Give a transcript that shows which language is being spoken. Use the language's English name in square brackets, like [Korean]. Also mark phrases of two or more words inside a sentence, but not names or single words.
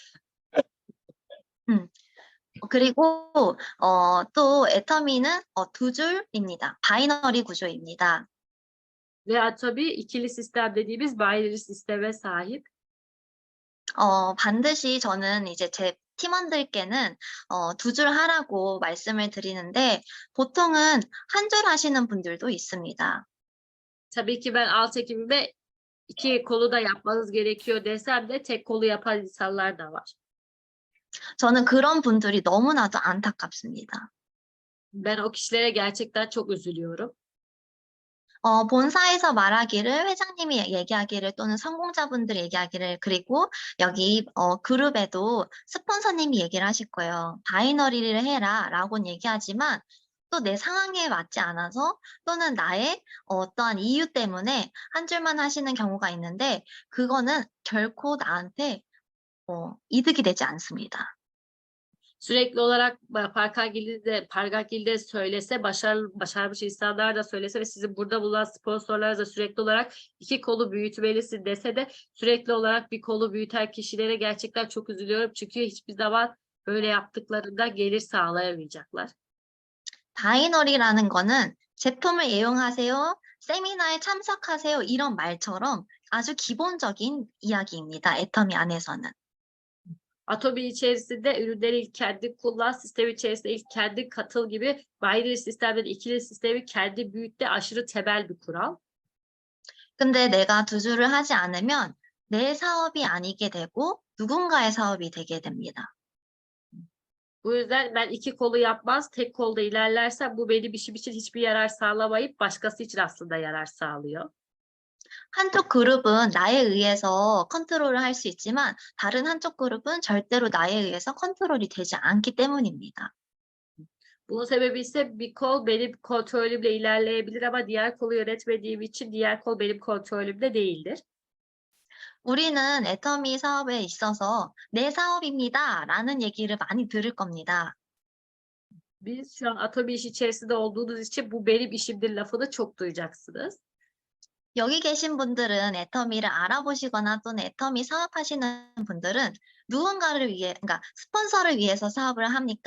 [Korean] 그리고 또 애터미는 두 줄입니다. 바이너리 구조입니다. [Turkish] Ve Atomi ikili sistem dediğimiz binary sisteme sahip. [Korean] 반드시 저는 이제 제 팀원들께는 두 줄 하라고 말씀을 드리는데 보통은 한 줄 하시는 분들도 있습니다. [Turkish] Tabii ki ben alt ekibime 2 kolu da yapmanız gerekiyor desem de tek kolu yapan insanlar da var. [Korean] 저는 그런 분들이 너무나도 안타깝습니다. [Turkish] Ben o kişilere gerçekten çok üzülüyorum. [Korean] 본사에서 말하기를 회장님이 얘기하기를 또는 성공자분들이 얘기하기를 그리고 여기 그룹에도 스폰서님이 얘기를 하실 거예요. 바이너리를 해라라고는 얘기하지만 또 내 상황에 맞지 않아서 또는 나의 어떠한 이유 때문에 한 줄만 하시는 경우가 있는데 그거는 결코 나한테 이득이 되지 않습니다. [Turkish] Sürekli olarak Parkagil'de söylese, başarmış insanlar da söylese ve sizin burada bulunan sponsorlar da sürekli olarak iki kolu büyütmelisin dese de sürekli olarak bir kolu büyüten kişilere gerçekten çok üzülüyorum. Çünkü hiçbir zaman böyle yaptıklarında gelir sağlayamayacaklar. [Korean] 바이너리라는 거는 제품을 이용하세요, 세미나에 참석하세요 이런 말처럼 아주 기본적인 이야기입니다. 애터미 안에서는. [Turkish] Atomi içerisinde ürünleri ilk kendi kullan, sistem içerisinde ilk kendi katıl gibi binary sistemleri, ikili sistemi kendi büyüt de aşırı temel bir kural. [Korean] 근데 내가 두 줄을 하지 않으면 내 사업이 아니게 되고 누군가의 사업이 되게 됩니다. [Turkish] Bu yüzden ben iki kolu yapmaz, tek kolda ilerlersem bu benim işim için hiçbir yarar sağlamayıp başkası için aslında yarar sağlıyor. [Korean] 한쪽 그룹은 나에 의해서 컨트롤을 할 수 있지만 다른 한쪽 그룹은 절대로 나에 의해서 컨트롤이 되지 않기 때문입니다. [Turkish] Bunun sebebi ise bir kol benim kontrolümle ilerleyebilir ama diğer kolu yönetmediğim için diğer kol benim kontrolümde değildir. [Korean] 우리는 애터미 사업에 있어서 내 사업입니다 라는 얘기를 많이 들을 겁니다. [Turkish] Biz şu an Atomi iş içerisinde olduğunuz için bu benim işimdir lafını çok duyacaksınız. [Korean] 여기 계신 분들은 애터미를 알아보시거나 또는 애터미 사업하시는 분들은 누군가를 위해, 그러니까 스폰서를 위해서 사업을 합니까?